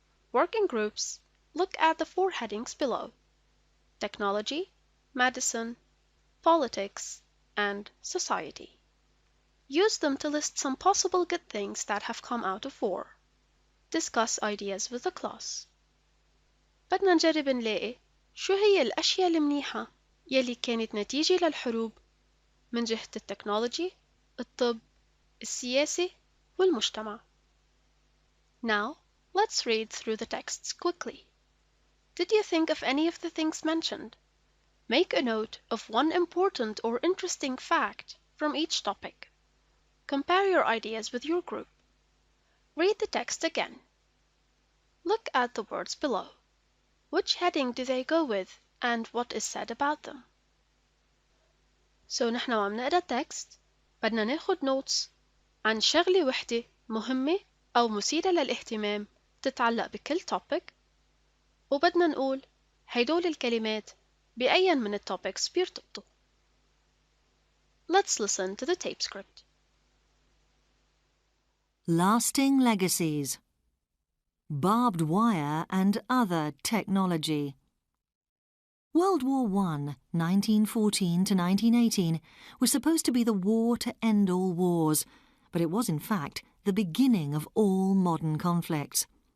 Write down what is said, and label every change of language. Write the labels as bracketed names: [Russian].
[English] Working groups, look at the 4 headings below: technology, medicine, politics, and society. Use them to list some possible good things that have come out of war. Discuss ideas with the class. [Arabic] بدنا نجرب نلاقي شو هي الأشياء المنيحة يلي كانت نتيجة للحروب من جهة التكنولوجي، الطب، السياسة، والمجتمع. [English] Now, let's read through the texts quickly. Did you think of any of the things mentioned? Make a note of one important or interesting fact from each topic. Compare your ideas with your group. Read the text again. Look at the words below. Which heading do they go with and what is said about them? [Arabic] So نحن وعم نقرأ التكست بدنا ناخد notes عن شغلة وحدة مهمة أو مثيرة للاهتمام تتعلق بكل topic، وبدنا نقول هيدول الكلمات بأي من الtopics بيرتبطوا. [English] Let's listen to the tape script. Lasting legacies. Barbed wire and other technology. World War I, 1914 to 1918, was supposed to be the war to end all wars, but it was in fact the beginning of all modern conflicts.